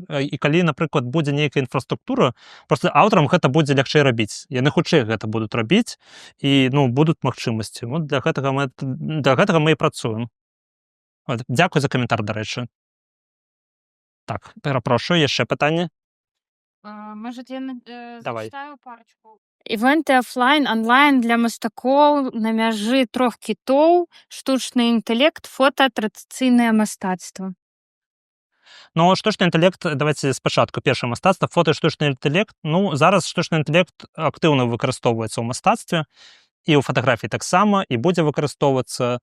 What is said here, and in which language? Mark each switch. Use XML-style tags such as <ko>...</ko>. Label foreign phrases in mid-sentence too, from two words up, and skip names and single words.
<be>І калі, напрыклад, будзе нейкая інфраструктура, проста аўтарам гэта будзе лягчэй рабіць. Яны хутчэй гэта будуць рабіць і будуць магчымасці. Для гэтага мы і працуем. Дзякуй за каментар, дарэчы. Так, перапрошую, яшчэ пытанне?</be> <ru>Может, я Давай. зачитаю парочку?</ru> <be>Івенты офлайн, онлайн для мастакоў на мяжы 3 кітоў, штучны інтэлект, фота, традыцыйнае мастацтва. Штучны інтэлект, давайте спачатку. Першае мастацтва, фота і штучны інтэлект. Зараз штучны інтэлект актыўна выкарыстоўваецца ў мастацтве і ў фатаграфіі таксама, і будзе выкарыстоўвацца.</be>